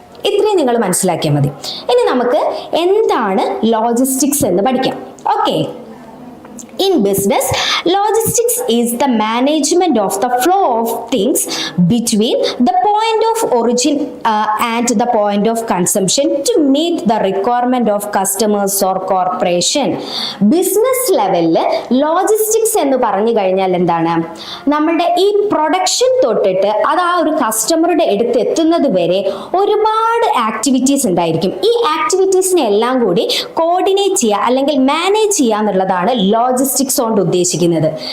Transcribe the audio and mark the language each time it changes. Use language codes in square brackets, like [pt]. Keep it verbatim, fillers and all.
[ml] ഇത്രയും നിങ്ങൾ മനസ്സിലാക്കിയാൽ മതി. ഇനി നമുക്ക് എന്താണ് ലോജിസ്റ്റിക്സ് എന്ന് പഠിക്കാം. [en] Okay, in business, logistics is the management of the flow of things between the point of origin uh, and the point of consumption to meet the requirement of customers or corporation. [ml] Business level logistics എന്ന് പറഞ്ഞു കഴിഞ്ഞാൽ എന്താണ്, നമ്മളുടെ ഈ production തൊട്ടിട്ട് അത് ആ ഒരു കസ്റ്റമറുടെ അടുത്ത് എത്തുന്നത് വരെ ഒരുപാട് ആക്ടിവിറ്റീസ് ഉണ്ടായിരിക്കും. ഈ ആക്ടിവിറ്റീസിനെ എല്ലാം കൂടി കോർഡിനേറ്റ് ചെയ്യുക അല്ലെങ്കിൽ മാനേജ് ചെയ്യുക എന്നുള്ളതാണ് ലോജിസ്റ്റിക്സ് ലോജിസ്റ്റിക്സ് കൊണ്ട് ഉദ്ദേശിക്കുന്നത്.